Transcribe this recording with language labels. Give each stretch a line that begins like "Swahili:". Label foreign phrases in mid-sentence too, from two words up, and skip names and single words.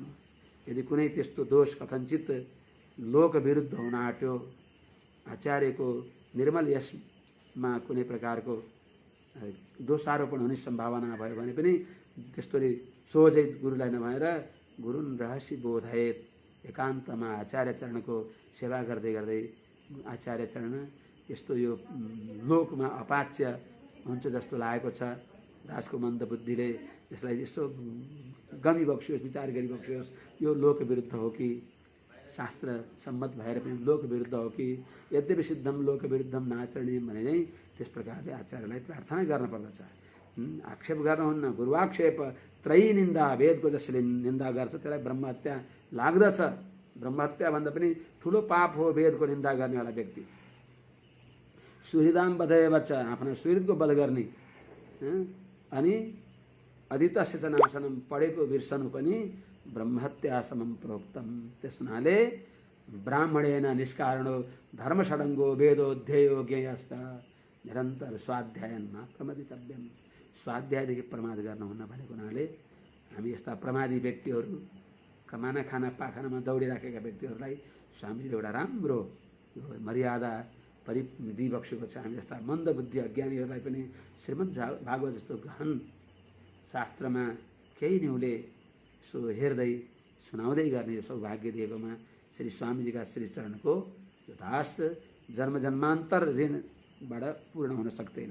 Nepali: यदि कुनै त्यस्तो दोष कथनचित लोक विरुद्ध हुन आँट्यो, आचार्यको निर्मल यशमा कुनै प्रकारको दोषारोपण हुने सम्भावना भयो भने पनि त्यस्तोले सोझै गुरुलाई नभएर
Sanskrit: गुरुन रहस्य बोधयेत,
Nepali: एकान्तमा आचार्य चरणको सेवा गर्दै गर्दै आचार्य चरण यस्तो यो लोकमा अपाच्य हुन्छ जस्तो लागेको छ। दासको मन्दबुद्धिले यसलाई यसो गमी बक्सियोस्, विचार गरी बक्सियोस्, यो लोक विरुद्ध हो कि शास्त्र सम्मत भएर पनि लोक विरुद्ध हो कि,
Sanskrit: यद्यपि सिद्धम लोक विरुद्धम नाचरणीय
Nepali: भने चाहिँ त्यस प्रकारले आचार्यलाई प्रार्थना गर्न पर्दछ। आक्षेप गर्नुहुन्न।
Sanskrit: गुरुआक्षेप त्रयी निन्दा,
Nepali: वेदको जसले निन्दा गर्छ त्यसलाई ब्रह्महत्या लाग्दछ। ब्रह्महत्या भन्दा पनि ठुलो पाप हो वेदको निन्दा गर्नेवाला व्यक्ति।
Sanskrit: सुहृदाम बधय बच्चा,
Nepali: आफ्ना सुहृदको वध गर्ने, अनि
Sanskrit: अधीतस्य च नाशनम,
Nepali: पढेको बिर्सनु पनि
Sanskrit: ब्रह्महत्या समम प्रोक्तम।
Nepali: त्यस हुनाले
Sanskrit: ब्राह्मणेन निष्कारणो धर्मषडङ्गो वेदोध्ययो ज्ञेयश्च, निरन्तर स्वाध्यायनमा प्रमदितव्यम।
Nepali: स्वाध्यायदेखि प्रमाद गर्नुहुन्न भनेको हुनाले हामी यस्ता प्रमादी व्यक्तिहरू, कमाना खाना पाखानामा दौडिराखेका व्यक्तिहरूलाई स्वामीले एउटा राम्रो मर्यादा दिइबक्सेको छ। हामी जस्ता मन्दबुद्धि अज्ञानीहरूलाई पनि श्रीमद् भागवत जस्तो गहन शास्त्रमा केही न्युले सो हेर्दै सुनाउँदै गर्ने यो सौभाग्य दिएकोमा श्री स्वामीजीका श्री चरणको यो दास जन्म जन्मान्तर ऋणबाट पूर्ण हुन सक्दैन।